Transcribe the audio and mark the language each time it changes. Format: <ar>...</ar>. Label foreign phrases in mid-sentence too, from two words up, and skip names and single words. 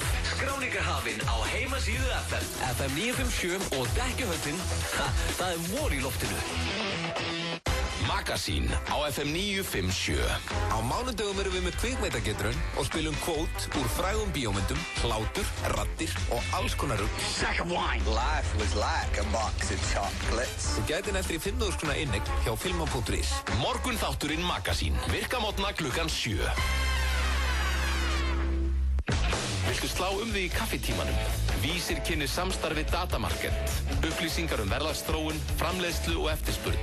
<is>Skráningar hafinn á heimasíðu FM. FM 957 og Dekkjahöllin, það er vor í loftinu. Magasín á FM 957. Á mánudögum erum við með kvikmyndagetrun og spilum kvót úr frægum bíómyndum, hlátur, raddir og alls konar rugl.</is> <en>Sack of wine. Life was like a box of chocolates.</en> <is>Þú gæti næst í 5.000 kr. inneign hjá filma.is. Morgun þátturinn Magasín. Virka mótna klukkan 7. Viltu slá þig í kaffitímanum? Vísir kynnir samstarfi Datamarket. Upplýsingar verðlagsþróun, framleiðslu og eftirspurn.</is>